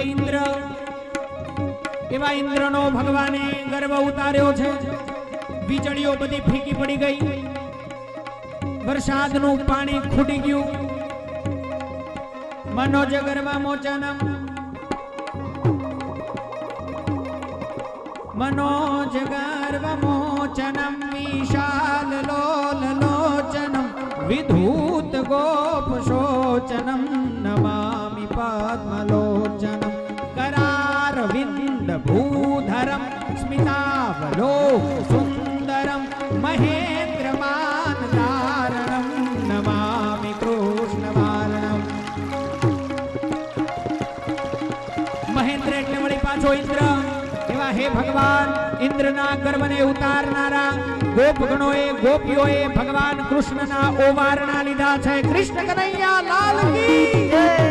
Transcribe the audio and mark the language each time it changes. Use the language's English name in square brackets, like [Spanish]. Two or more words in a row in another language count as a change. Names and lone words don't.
[Gujarati] ઇન્દ્ર એવા ઇન્દ્રનો ભગવાને ગર્વ ઉતાર્યો છે વીજળીઓ બધી ફીકી પડી ગઈ વરસાદનું પાણી ખૂટી ગયું [Sanskrit] मनोज गर्भ मोचनम मनोज गर्भ मोचनम विशाल लोल लोचनम विधूत गोप शोचनम नमामि पद्मलोचनम करार विंद भूधरम स्मितावलोक सुंदरम महेंद्रमान धारणम नमामि कृष्ण वारणम [Gujarati] महेंद्र એટલે વળી પાછો ઇન્દ્ર એવા હે ભગવાન ઇન્દ્રના ગર્વને ઉતારનારા ગોપગણોએ ગોપીઓએ ભગવાન કૃષ્ણના ઓવારણા લીધા છે [Hindi] कृष्ण कनैया लाल की जय